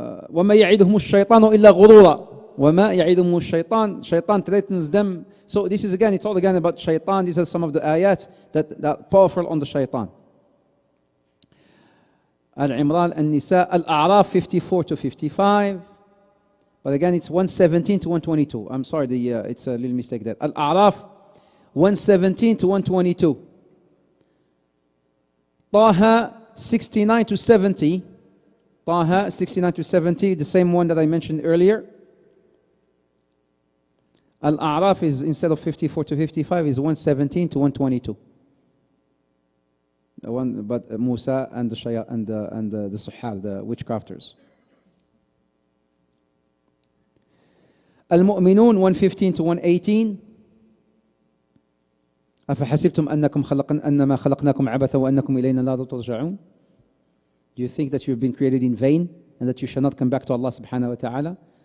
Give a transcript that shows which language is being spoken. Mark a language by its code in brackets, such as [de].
[ar] وما يعدهم الشيطان إلا غرورا. وما يعدهم الشيطان. [en] Shaitan threatens them. So this is again, it's all again about shaitan. These are some of the ayat that are powerful on the shaitan. Al-Imran, Al-Nisa, Al-A'raf 54 to 55. But again, it's 117 to 122. I'm sorry, it's a little mistake there. Al-A'raf 117 to 122. Taha 69 to 70. Taha 69 to 70, the same one that I mentioned earlier. Al-A'raf is, instead of 54 to 55, is 117 to 122. But Musa and the Shaya and the Suhal, the witchcrafters. Al-Mu'minun 115 to 118. [ar] أفحسبتم أنما خلقناكم عبثا وأنكم إلينا لا ترجعون. [en] Do you think that you've been created in vain and that you shall not come back to Allah subhanahu wa ta'ala?